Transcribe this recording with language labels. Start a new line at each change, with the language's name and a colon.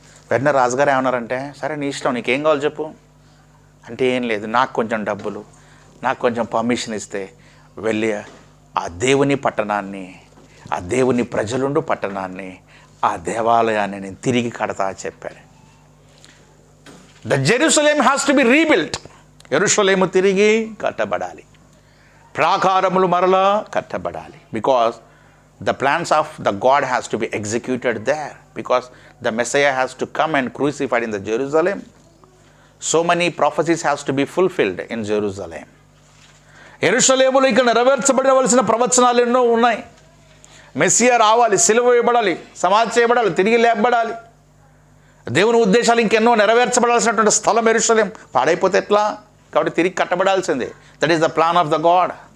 Telugu: వెంటనే రాజుగారు ఏమన్నారంటే, సరే నీ ఇష్టం, నీకేం కావాలి చెప్పు అంటే, ఏం లేదు, నాకు కొంచెం డబ్బులు, నాకు కొంచెం పర్మిషన్ ఇస్తే వెళ్ళి ఆ దేవుని పట్టణాన్ని, ఆ దేవుని ప్రజలుండు పట్టణాన్ని, ఆ దేవాలయాన్ని నేను తిరిగి కడతా చెప్పాడు.
English: The Jerusalem has to be rebuilt.
Telugu: యెరూషలేము తిరిగి కట్టబడాలి, ప్రాకారములు మరలా కట్టబడాలి.
English: Because the plans of the God has to be executed there, because the Messiah has to come and crucified in the Jerusalem. So many prophecies has to be fulfilled in Jerusalem.
Telugu: యెరూషలేములో ఇక్కడ నెరవేర్చబడవలసిన ప్రవచనాలు ఎన్నో ఉన్నాయి. Messiah రావాలి, సిలువ వేయబడాలి, సమాధి చేయబడాలి, తిరిగి లేపబడాలి. దేవుని ఉద్దేశాలు ఇంకెన్నో నెరవేర్చబడాల్సినటువంటి స్థలం యెరూషలేం. పాడైపోతే ఎట్లా? కాబట్టి తిరిగి కట్టబడాల్సిందే.
English: That is the plan of the God.